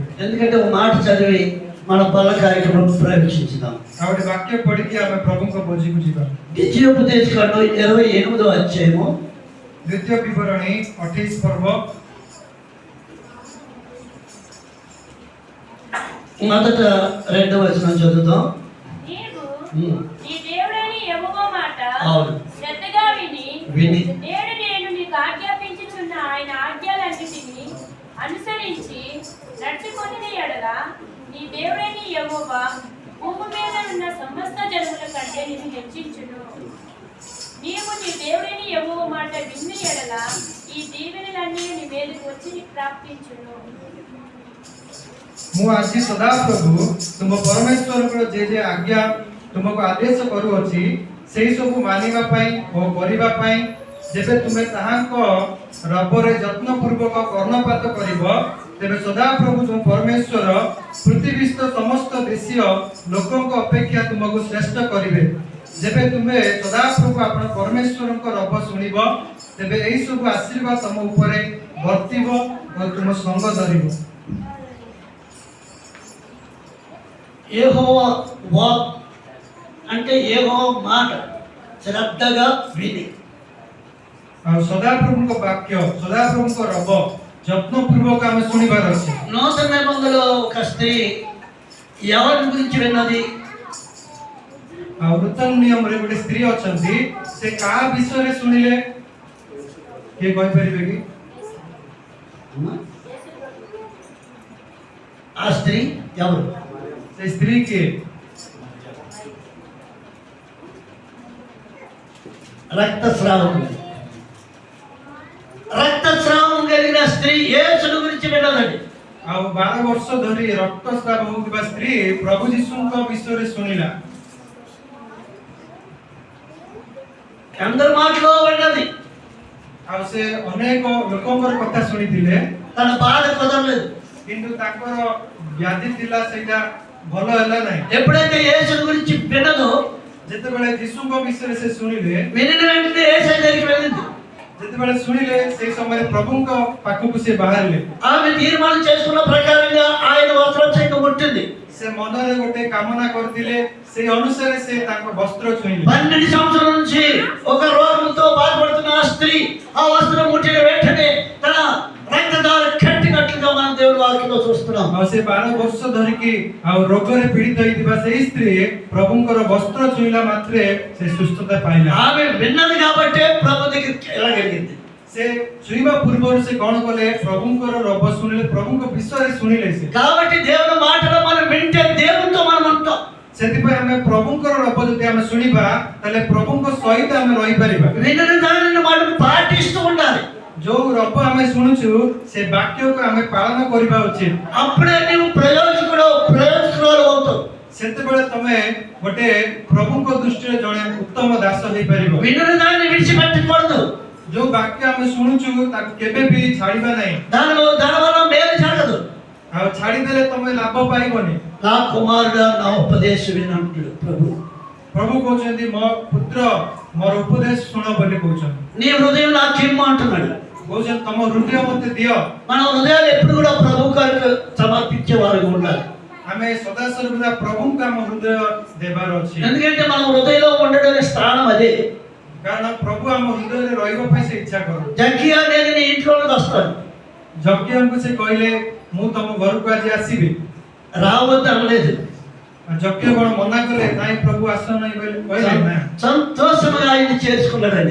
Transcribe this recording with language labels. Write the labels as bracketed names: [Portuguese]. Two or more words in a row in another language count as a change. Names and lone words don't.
[Telugu] ఎందుకంటే ఒక మాట చదివి మన బల కార్యక్రమం ప్రవేశించుదాం. [Odia] ଆଉ ଗୋଟେ ବାକ୍ୟ ପଢିକି ଆମେ ପ୍ରଭୁଙ୍କ ଭୋଜିକୁ ଯିବା [Telugu] ద్వితీయోపదేశ కాండం 28వ అధ్యాయము [Odia] ଦ୍ୱିତୀୟ ବିବରଣୀ 28 ପର୍ବ [Telugu] మొదట 2వ వచనం చదువుదాం. నీవు ఉమ్. నీ దేవుడైన యెహోవా మాట అవును. శ్రద్ధగా విని నేడు నేను నీకు ఆజ్ఞాపించుచున్న ఆయన ఆజ్ఞలన్నిటిని అనుసరించి నడుచుకొనిన యెడల నీ దేవుడైన యెహోవా భూమి మీద ఉన్న సమస్త జనముల కంటే నిన్ను హెచ్చించును. నీవు నీ దేవుడైన యెహోవా మాట విన్న యెడల ఈ దీవెనలన్నీ నీ మీదకు వచ్చి నీకు ప్రాప్తించును. [Odia] ମୁଁ ଆଜି ସଦାପ୍ରଭୁ ତୁମ ପରମେଶ୍ୱରଙ୍କର ଯେ ଆଜ୍ଞା ତୁମକୁ ଆଦେଶ କରୁଅଛି ସେହି ସବୁ ମାନିବା ପାଇଁ ଓ କରିବା ପାଇଁ ଯେବେ ତୁମେ ତାହାଙ୍କ ରବରେ ଯତ୍ନପୂର୍ବକ କର୍ଣ୍ଣପାତ କରିବ ତେବେ ସଦାପ୍ରଭୁ ତୁମ ପରମେଶ୍ୱର ପୃଥିବୀସ୍ଥ ସମସ୍ତ ଦେଶୀୟ ଲୋକଙ୍କ ଅପେକ୍ଷା ତୁମକୁ ଶ୍ରେଷ୍ଠ କରିବେ। ଯେବେ ତୁମେ ସଦାପ୍ରଭୁ ଆପଣ ପରମେଶ୍ୱରଙ୍କ ରବ ଶୁଣିବ ତେବେ ଏହି ସବୁ ଆଶୀର୍ବାଦ ତମ ଉପରେ ବର୍ତ୍ତିବ ଓ ତୁମ ସଙ୍ଗ ଧରିବ। [Telugu] యెహోవా వాక్ అంటే యెహోవా మాట శ్రద్ధగా విని [Odia] ଆଉ ସଦାପ୍ରଭୁଙ୍କ ବାକ୍ୟ ସଦାପ୍ରଭୁଙ୍କ ରବ ଯତ୍ନପୂର୍ବକ ଆମେ ଶୁଣିବାର ଅଛି। [Telugu] నూతన నిబంధనలో ఒక స్త్రీ ఎవరి గురించి విన్నది? [Odia] ଆଉ ନୂତନ ନିୟମରେ ଗୋଟେ ସ୍ତ୍ରୀ ଅଛନ୍ତି, ସେ କାହା ବିଷୟରେ ଶୁଣିଲେ? କିଏ କହିପାରିବେ କି? [Telugu] ఆ స్త్రీ ఎవరు? [Odia] ସେ ସ୍ତ୍ରୀ କିଏ? [Telugu] రక్తస్రావం కలిగిన స్త్రీ యేసుని గురించి విన్నదండి. [Odia] ଆଉ 12 ବର୍ଷ ଧରି ରକ୍ତସ୍ରାବ ହେଉଥିବା ସ୍ତ୍ରୀ ପ୍ରଭୁ ଯୀଶୁଙ୍କ ବିଷୟରେ ଶୁଣିଲା। [Telugu] అందరి మాటలో విన్నది, [Odia] ଆଉ ସେ ଅନେକ ଲୋକଙ୍କର କଥା ଶୁଣିଥିଲେ, [Telugu] తన బాధ కుదరలేదు. [Odia] କିନ୍ତୁ ତାଙ୍କର ବ୍ୟାଧି ଥିଲା, ସେଇଟା ଭଲ ହେଲା ନାହିଁ। [Telugu] ఎప్పుడైతే యేసుని గురించి విన్నదో, [Odia] ଯେତେବେଳେ ଯୀଶୁଙ୍କ ବିଷୟରେ ସେ ଶୁଣିଲେ, [Telugu] వినిన వెంటనే యేసు దగ్గరికి వెళ్ళింది. [Odia] ଯେତେବେଳେ ଶୁଣିଲେ ସେଇ ସମୟରେ ପ୍ରଭୁଙ୍କ ପାଖକୁ ସେ ବାହାରିଲେ। [Telugu] ఆమె తీర్మానం చేసుకున్న ప్రకారంగా ఆయన వస్త్రం ముట్టింది. [Odia] ସେ ମନରେ ଗୋଟେ କାମନା କରିଥିଲେ, ସେଇ ଅନୁସାରେ ସେ ତାଙ୍କ ବସ୍ତ୍ର ଛୁଇଁଲେ। [Telugu] 12 సంవత్సరాల నుంచి ఒక రోగంతో బాధపడుతున్న ఆ స్త్రీ ఆ వస్త్రం ముట్టిన వెంటనే తన రక్తధార కట్టినట్లుగా మనం దేవుడి వాక్యంలో చూస్తున్నాం। [Odia] ଆଉ ସେ 12 ବର୍ଷ ଧରିକି ଆଉ ରୋଗରେ ପୀଡ଼ିତ ହେଇଥିବା ସେଇ ସ୍ତ୍ରୀ ପ୍ରଭୁଙ୍କର ବସ୍ତ୍ର ଛୁଇଁଲା ମାତ୍ରେ ସେ ସୁସ୍ଥତା ପାଇଲା। [Telugu] ఆమె విన్నది కాబట్టి ప్రభు దగ్గరికి వెళ్ళగలిగింది। [Odia] ସେ ଛୁଇଁବା ପୂର୍ବରୁ ସେ କଣ କଲେ? ପ୍ରଭୁଙ୍କର ରବ ଶୁଣିଲେ, ପ୍ରଭୁଙ୍କ ବିଷୟରେ ଶୁଣିଲେ ସେ। [Telugu] కాబట్టి దేవుని మాటలు మనం వింటే దేవునితో మనం ఉంటాం। [Odia] ସେଥିପାଇଁ ଆମେ ପ୍ରଭୁଙ୍କର ରବ ଯଦି ଆମେ ଶୁଣିବା, ତାହେଲେ ପ୍ରଭୁଙ୍କ ସହିତ ଆମେ ରହିପାରିବା। [Telugu] విన్న దానిని మనం పాటిస్తూ ఉండాలి। [Odia] ଯୋଉ ରବ ଆମେ ଶୁଣୁଛୁ ସେ ବାକ୍ୟକୁ ଆମେ ପାଳନ କରିବା ଉଚିତ। [Telugu] అప్పుడే నీవు ప్రయోజకురాలు అవుతావు। [Odia] ସେତେବେଳେ ତମେ ଗୋଟେ ପ୍ରଭୁଙ୍କ ଦୃଷ୍ଟିରେ ଜଣେ ଉତ୍ତମ ଦାସ ହେଇପାରିବ। [Telugu] విన్న దాన్ని విడిచిపెట్టకూడదు। [Odia] ଯୋଉ ବାକ୍ୟ ଆମେ ଶୁଣୁଛୁ ତାକୁ କେବେ ବି ଛାଡ଼ିବା ନାହିଁ। [Telugu] దానివల్ల మేలు జరగదు। [Odia] ଆଉ ଛାଡ଼ିଦେଲେ ତମେ ଲାଭ ପାଇବନି। [Telugu] నా కుమారుడు నా ఉపదేశం వినంటుడు ప్రభు। [Odia] ପ୍ରଭୁ କହୁଛନ୍ତି, ମୋ ପୁତ୍ର ମୋର ଉପଦେଶ ଶୁଣ ବୋଲି କହୁଛନ୍ତି। [Telugu] నీ హృదయం నాకు ఇమ్ము అంటున్నాడు। [Odia] କହୁଛନ୍ତି ତମ ହୃଦୟ ମୋତେ ଦିଅ। [Telugu] మన హృదయాలు ఎప్పుడు కూడా ప్రభు కొరకు సమర్పించే వారుగా ఉండాలి। [Odia] ଆମେ ସଦାସର୍ବଦା ପ୍ରଭୁଙ୍କୁ ଆମ ହୃଦୟ ଦେବାର ଅଛି। [Telugu] ఎందుకంటే మన హృదయంలో ఉండడానికి స్థానం అదే। [Odia] କାରଣ ପ୍ରଭୁ ଆମ ହୃଦୟରେ ରହିବା ପାଇଁ ସେ ଇଚ୍ଛା କରନ୍ତି। [Telugu] జక్కియా నేను నీ ఇంట్లోకి వస్తాను। [Odia] ଯଜ୍ଞଙ୍କୁ ସେ କହିଲେ, ମୁଁ ତମ ଘରକୁ ଆଜି ଆସିବି। [Telugu] రావద్దు అనలేదు। [Odia] ଯଜ୍ଞ କଣ ମନା କଲେ? ନାଇଁ ପ୍ରଭୁ ଆସ ନାହିଁ କହିଲେ ନା। [Telugu] సంతోషంగా ఆయన చేర్చుకున్నాడండి।